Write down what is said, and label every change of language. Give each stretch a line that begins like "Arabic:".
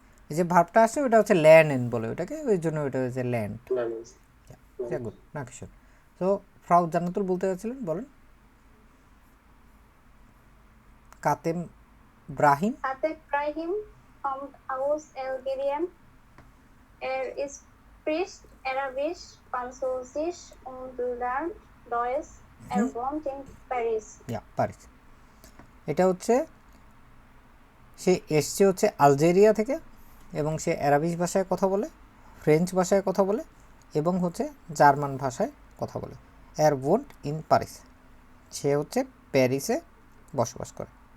Bangla: এই যে ভার্বটা আছে ওটা হচ্ছে ল্যান্ড বলে ওটাকে, ওই জন্য ওটা হচ্ছে land.
German: Land. sehr gut, Dankeschön.
Bangla: So, Frau জান্নাতুল বলতে যাচ্ছিলেন, বলেন। কাতেম Brahim.
German: Kateb Brahim kommt aus Algerien. Spricht Arabisch, Französisch und lernt Deutsch. Wohnt in Paris.
Bangla: Paris. এটা হচ্ছে সে এসছে হচ্ছে আলজেরিয়া থেকে এবং সে অ্যারাবিক ভাষায় কথা বলে, ফ্রেঞ্চ ভাষায় কথা বলে এবং হচ্ছে জার্মান ভাষায় কথা বলে।
German: wohnt in Paris,
Bangla: সে হচ্ছে প্যারিসে বসবাস করে।